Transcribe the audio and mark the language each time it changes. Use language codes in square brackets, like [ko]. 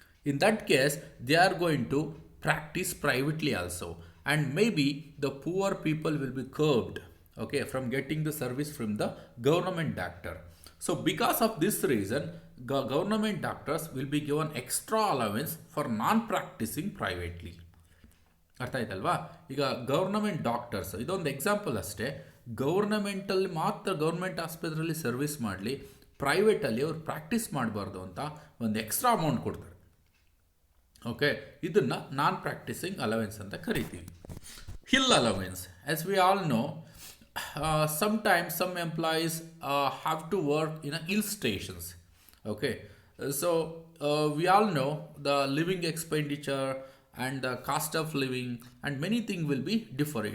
[en] In that case, they are going to practice privately also, and maybe the poor people will be curbed, okay, from getting the service from the government doctor. So because of this reason, government doctors will be given extra allowance for non practicing privately. [kn] ಅರ್ಥ ಆಯ್ತಲ್ವಾ? ಈಗ government doctors, ಇದೊಂದು example ಅಷ್ಟೇ. ಗೌರ್ನಮೆಂಟಲ್ಲಿ ಮಾತ್ರ, government ಆಸ್ಪತ್ರೆಯಲ್ಲಿ service ಮಾಡಲಿ, ಪ್ರೈವೇಟಲ್ಲಿ ಅವ್ರು practice ಮಾಡಬಾರ್ದು ಅಂತ ಒಂದು ಎಕ್ಸ್ಟ್ರಾ ಅಮೌಂಟ್ ಕೊಡ್ತಾರೆ, ಓಕೆ. ಇದನ್ನು ನಾನ್ ಪ್ರಾಕ್ಟೀಸಿಂಗ್ ಅಲವೆನ್ಸ್ ಅಂತ ಕರಿತೀವಿ. [en] Hill allowance, as we all know, sometimes some employees have to work in a hill stations, okay. So we all know the living expenditure and the cost of living and many things will be different.